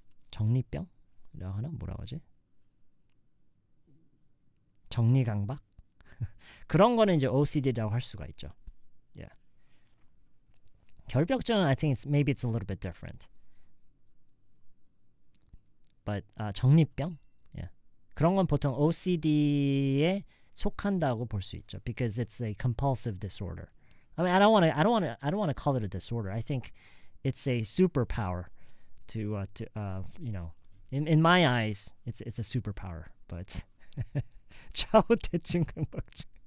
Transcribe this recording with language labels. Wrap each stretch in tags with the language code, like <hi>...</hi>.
<ko>정리병이라고 하나? 뭐라고 하지? 정리강박? 그런 거는 이제 OCD라고 할 수가 있죠.</ko> <en>Yeah.</en> <ko>결벽증은</ko> <en>I think maybe it's a little bit different. But</en> <ko>정리병?</ko> <en>Yeah.</en> <ko>그런 건 보통 OCD에 속한다고 볼 수 있죠.</ko> <en>Because it's a compulsive disorder. I mean, I don't want to call it a disorder. I think it's a superpower to you know, in my eyes, it's a superpower. But</en> <ko>좌우 대칭 강박증.</ko>